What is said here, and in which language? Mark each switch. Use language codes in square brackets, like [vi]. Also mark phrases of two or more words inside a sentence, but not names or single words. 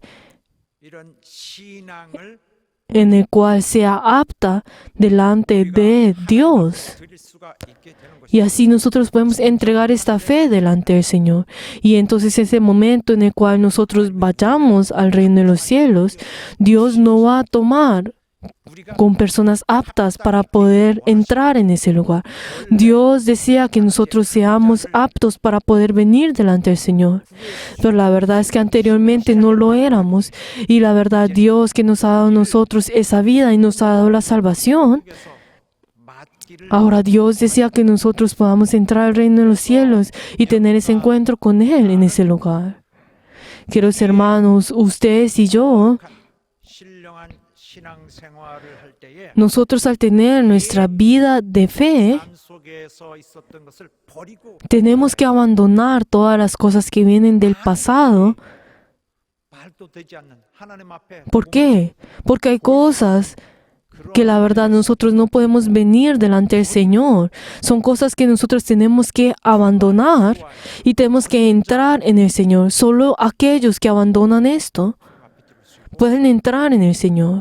[ko] 이런 신앙을 [es] en el cual sea apta delante de Dios. [ko] 드릴 수가 있게 되는 것입니다. [es] Y así nosotros podemos entregar esta fe delante del Señor. Y entonces ese momento en el cual nosotros vayamos al reino de los cielos, Dios no va a tomar [ko] 우리가 [es] con personas aptas para poder entrar en ese lugar. Dios desea que nosotros seamos aptos para poder venir delante del Señor. Pero la verdad es que anteriormente no lo éramos. Y la verdad, Dios que nos ha dado a nosotros esa vida y nos ha dado la salvación, [ko] 속에서 맞기를 [es] ahora Dios desea que nosotros podamos entrar al reino de los cielos y tener ese encuentro con Él en ese lugar. Queridos hermanos, ustedes y yo, [ko] 신령한 신앙생활을 할 때에 [es] nosotros al tener nuestra vida de fe, [ko] 삶 속에서 있었던 것을 버리고 [es] tenemos que abandonar todas las cosas que vienen del pasado. [ko] 말도 되지 않는 하나님 앞에 [es] ¿Por qué? Porque hay cosas que la verdad nosotros no podemos venir delante del Señor. Son cosas que nosotros tenemos que abandonar y tenemos que entrar en el Señor. Solo aquellos que abandonan esto pueden entrar en el Señor.